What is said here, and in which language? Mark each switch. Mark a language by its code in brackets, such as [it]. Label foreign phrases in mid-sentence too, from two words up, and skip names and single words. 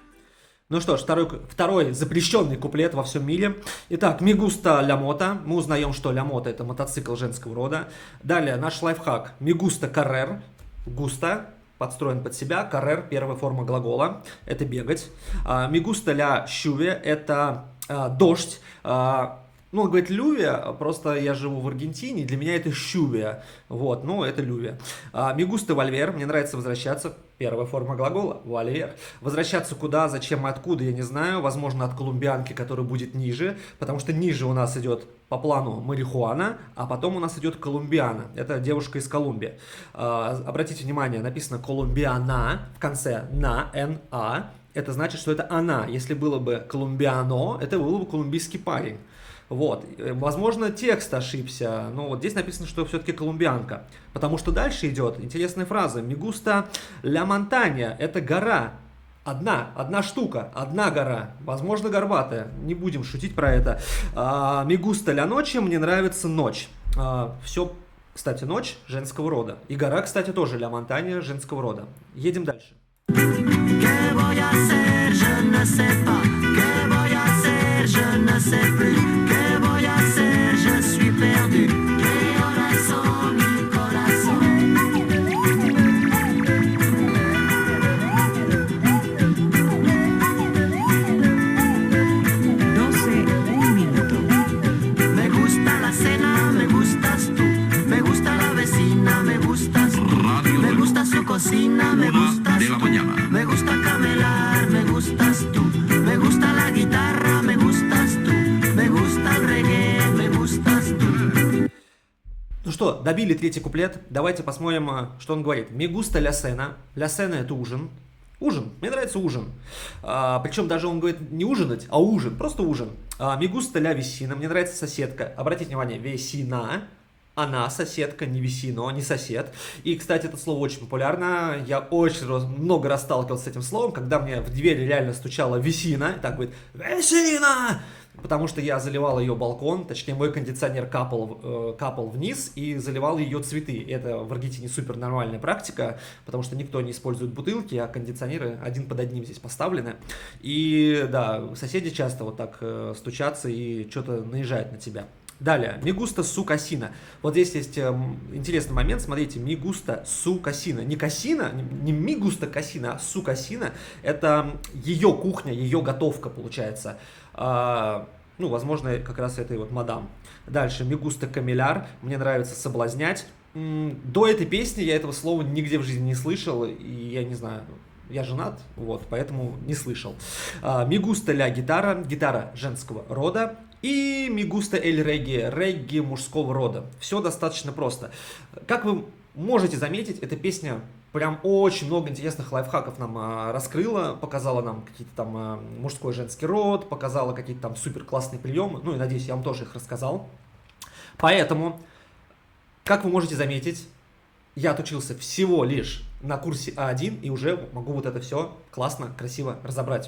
[ru] Ну что ж, второй запрещенный куплет во всем мире. Итак, [es] «Mi gusta la moto». [ru] Мы узнаем, что [es] la mota [ru] — это мотоцикл женского рода. Далее наш лайфхак. [es] «Mi gusta correr». «Gusta» [ru] подстроен под себя. «Correr» — первая форма глагола. Это бегать. [es] «Mi gusta la lluvia» — [ru] это дождь. Ну, он говорит «лювия», просто я живу в Аргентине, для меня это «щувия». Вот, ну, это «лювия». [es] «Mi gusta volver», [ru] мне нравится возвращаться. Первая форма глагола «volver». Возвращаться куда, зачем и откуда, я не знаю. Возможно, от колумбианки, которая будет ниже, потому что ниже у нас идет по плану марихуана, а потом у нас идет колумбиана. Это девушка из Колумбии. Обратите внимание, написано «колумбиана» в конце «на», «н-а». Это значит, что это она. Если было бы «колумбиано», это был бы колумбийский парень. Вот, возможно, текст ошибся, но вот здесь написано, что все-таки колумбианка, потому что дальше идет интересная фраза. [es] «Mi gusta la montaña» — [ru] это гора, одна штука, одна гора, возможно, горбатая, не будем шутить про это. [es] «Mi gusta la noche» — [ru] мне нравится ночь. Все, кстати, ночь женского рода, и гора, кстати, тоже [es] «la montaña» [ru] женского рода. Едем дальше. [es] ¿Qué voy a hacer? [fr] Je ne sais pas. [es] ¿Qué voy a hacer? [fr] Je ne sais plus. [es] ¿Qué voy a hacer? [fr] Je suis perdu. [es] ¿Qué horas son, mi corazón? 12:01. Me gusta la cena, me gustas tú. Me gusta la vecina, me gustas tú. Radio Me del gusta su cocina, me Una gustas de la tú. mañana. Me gusta camelar, me gustas tú. Me gusta la guitarra, me gustas tú. Me gusta el reggae, me gustas tú. [ru] Ну что, добили третий куплет. Давайте посмотрим, что он говорит. [es] «Mi gusta la cena». «La cena» — [ru] это ужин. Ужин. Мне нравится ужин. Причем даже он говорит не ужинать, а ужин. Просто ужин. [es] «Mi gusta la vecina». [ru] Мне нравится соседка. Обратите внимание, «vecina». Она соседка, не весино, не сосед. И, кстати, это слово очень популярно. Я очень много раз сталкивался с этим словом, когда мне в двери реально стучала весина. И так говорит «Весина!» Потому что я заливал ее балкон, точнее мой кондиционер капал вниз и заливал ее цветы. Это в Аргентине супер нормальная практика, потому что никто не использует бутылки, а кондиционеры один под одним здесь поставлены. И да, соседи часто вот так стучатся и что-то наезжают на тебя. Далее, [es] «Mi gusta su cocina». [ru] Вот здесь есть интересный момент, смотрите, [es] «Mi gusta su cocina». [ru] Не косина, не [es] «mi gusta cocina», [ru] а [es] «su cocina». [ru] Это ее кухня, ее готовка получается. Ну, возможно, как раз этой вот мадам. Дальше, [es] «Mi gusta camelar». [ru] Мне нравится соблазнять. До этой песни я этого слова нигде в жизни не слышал, и я не знаю... Я женат, вот, поэтому не слышал. [es] «Mi gusta la guitarra». [ru] Гитара женского рода. [es] И «Mi gusta el reggae». [ru] Регги мужского рода. Все достаточно просто. Как вы можете заметить, эта песня прям очень много интересных лайфхаков нам раскрыла. Показала нам какие-то там мужской и женский род. Показала какие-то там супер классные приемы. Ну и надеюсь, я вам тоже их рассказал. Поэтому, как вы можете заметить, я отучился всего лишь на курсе А1 и уже могу вот это все классно, красиво разобрать.